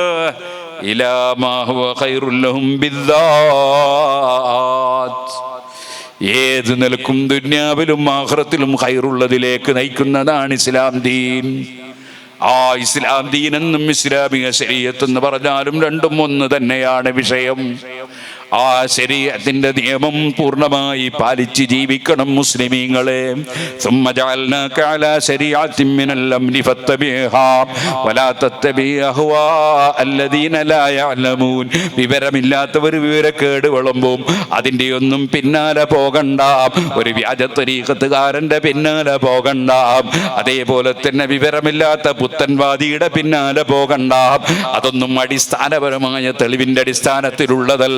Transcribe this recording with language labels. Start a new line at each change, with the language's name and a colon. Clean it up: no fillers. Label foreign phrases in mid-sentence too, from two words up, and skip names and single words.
Arabic: إلا ما هو خير لهم بالذات,
Malayalam: ഏത് നിലക്കും ദുനിയാവിലും ആഖിറത്തിലും ഖൈറുള്ളതിലേക്ക് നയിക്കുന്നതാണ് ഇസ്ലാം ദീൻ. ആ ഇസ്ലാം ദീൻ എന്നും ഇസ്ലാമിക ശരീഅത്ത് എന്ന് പറഞ്ഞാലും രണ്ടും ഒന്ന് തന്നെയാണ് വിഷയം. ആ ശരീഅത്തിന്റെ നിയമം പൂർണ്ണമായി പാലിച്ച് ജീവിക്കണം മുസ്ലിമീങ്ങളെ.
Arabic: ثم جعلناك على شريعة من الأمر فاتبعها ولا تتبع أهواء الذين لا يعلمون.
Malayalam: വിവരമില്ലാത്തവർ വിവരക്കേട് വിളമ്പും, അതിൻ്റെ ഒന്നും പിന്നാലെ പോകണ്ട. ഒരു വ്യാജ തരീഖത്തുകാരന്റെ പിന്നാലെ പോകണ്ട. അതേപോലെ തന്നെ വിവരമില്ലാത്ത പുത്തൻവാദിയുടെ പിന്നാലെ പോകണ്ട. അതൊന്നും അടിസ്ഥാനപരമായ തെളിവിന്റെ അടിസ്ഥാനത്തിലുള്ളതല്ല.